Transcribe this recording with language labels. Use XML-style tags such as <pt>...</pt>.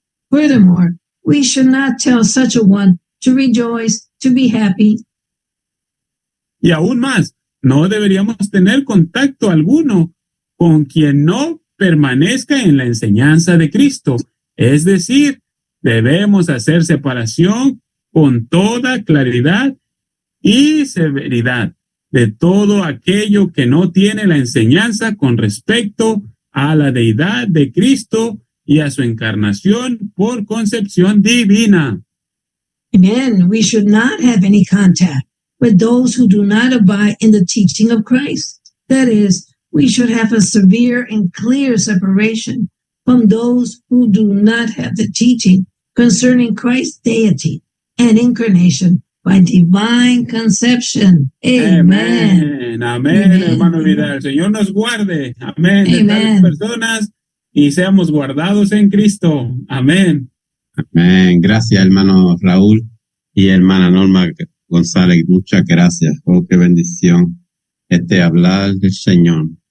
<en>Furthermore, we should not tell such a one to rejoice, to be happy,</en> <es>Y aún más, no deberíamos tener contacto alguno con quien no permanezca en la enseñanza de Cristo. Es decir, debemos hacer separación con toda claridad y severidad de todo aquello que no tiene la enseñanza con respecto a la deidad de Cristo y a su encarnación por concepción divina.</es> <en>Amen. We should not have any contact with those who do not abide in the teaching of Christ. That is, we should have a severe and clear separation from those who do not have the teaching concerning Christ's deity and incarnation by divine conception. Amen.</en> <es>Amén, hermano Vidal. El Señor nos guarde. Amén. De tales personas y seamos guardados en Cristo. Amén. Amén. Gracias, hermano Raúl y hermana Norma González. Muchas gracias. Oh, qué bendición hablar del Señor.</es>